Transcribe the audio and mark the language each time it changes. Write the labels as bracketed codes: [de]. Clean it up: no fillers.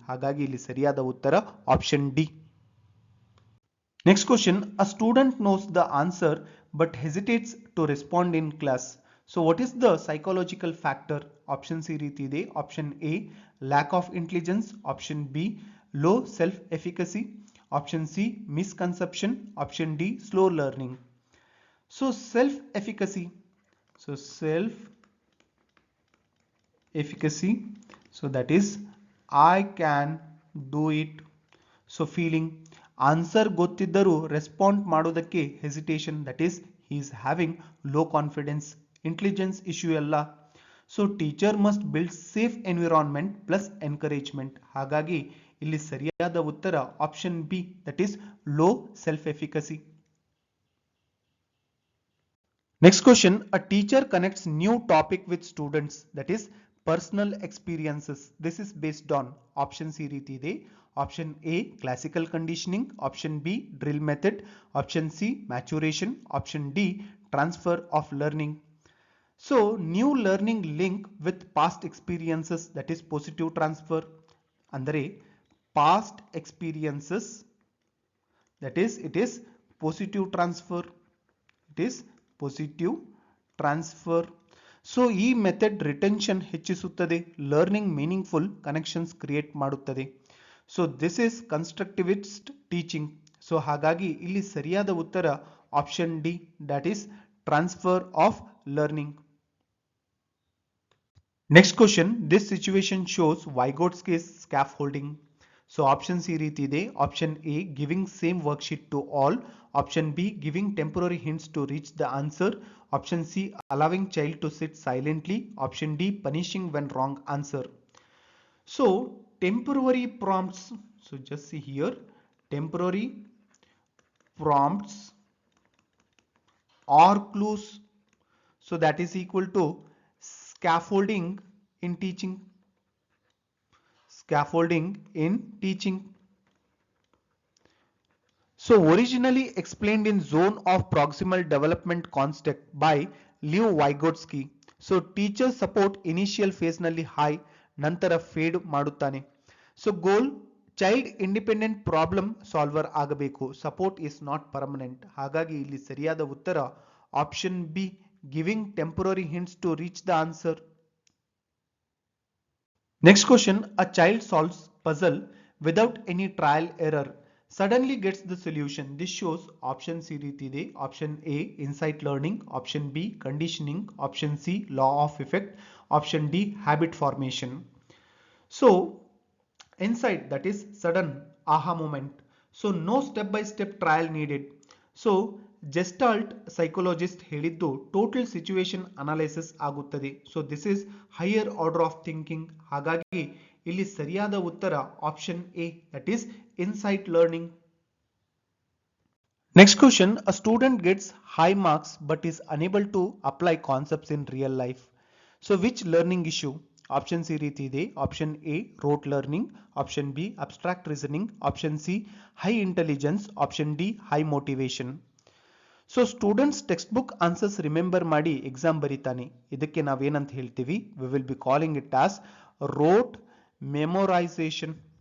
[kn] ಹಾಗಾಗಿ ಇಲ್ಲಿ ಸರಿಯಾದ ಉತ್ತರ option D. [en] Next question, a student knows the answer but hesitates to respond in class. So what is the psychological factor? [kn] Options ಈ ರೀತಿ ಇದೆ. [en] Option A lack of intelligence, option B low self efficacy, option C misconception, option D slow learning. So self efficacy, so self efficacy, so that is I can do it. So feeling answer ಗೊತ್ತಿದ್ದರೂ respond ಮಾಡೋದಕ್ಕೆ hesitation, that is he is having low confidence. [kn] Intelligence issue ಅಲ್ಲ. [en] So teacher must build safe environment plus encouragement. [kn] ಹಾಗಾಗಿ ಇಲ್ಲಿ ಸರಿಯಾದ ಉತ್ತರ option B, [en] that is low self efficacy. Next question, a teacher connects new topic with students, that is personal experiences. This is based on options [kn] ಈ ರೀತಿ ಇದೆ. [en] Option A classical conditioning, option B drill method, option C maturation, option D transfer of learning. So new learning link with past experiences, that is positive transfer. ಅಂದರೆ past experiences, that is it is positive transfer. It is positive transfer. [kn] So ಈ method retention ಹೆಚ್ಚಿಸುತ್ತದೆ, learning meaningful connections create ಮಾಡುತ್ತದೆ. [en] So this is constructivist teaching. [kn] So ಹಾಗಾಗಿ ಇಲ್ಲಿ ಸರಿಯಾದ ಉತ್ತರ option D, [en] That is transfer of learning. Next question, this situation shows Vygotsky's scaffolding. [kn] So options ಈ ರೀತಿ ಇದೆ. [en] Option A giving same worksheet to all, option B giving temporary hints to reach the answer, option C allowing child to sit silently, option D punishing when wrong answer. So temporary prompts, so just see here, temporary prompts or clues, so that is equal to scaffolding in teaching. Scaffolding in teaching. So originally explained in zone of proximal development concept by Lew Vygotsky. [kn] So teacher support initial phase ನಲ್ಲಿ high, ನಂತರ feed ಮಾಡುತ್ತಾನೆ. So goal child independent problem solver ಆಗಬೇಕು. [en] Support is not permanent. [kn] ಹಾಗಾಗಿ ಇಲ್ಲಿ ಸರಿಯಾದ ಉತ್ತರ option B, [en] Giving temporary hints to reach the answer. Next question, a child solves puzzle without any trial error, suddenly gets the solution. This shows options ಈ ರೀತಿ ಇದೆ. Option A insight learning, option B conditioning, option C law of effect, option D habit formation. So insight, that is sudden aha moment. So no step by step trial needed. So Gestalt psychologist ಹೇಳಿದ್ದು total situation analysis ಆಗುತ್ತದೆ. So this is higher order of thinking. [kn] ಹಾಗಾಗಿ ಇಲ್ಲಿ ಸರಿಯಾದ ಉತ್ತರ option A, [en] that is insight learning. Next question, a student gets high marks but is unable to apply concepts in real life. So which learning issue? Options [kn] ಈ ರೀತಿ ಇದೆ. [en] Option A rote learning, option B abstract reasoning, option C high intelligence, option D high motivation. [kn] So students text book answers remember ಮಾಡಿ exam ಬರೀತಾನೆ. ಇದಕ್ಕೆ ನಾವೇನಂತ ಹೇಳ್ತೀವಿ? [en] We will be calling it as rote memorisation.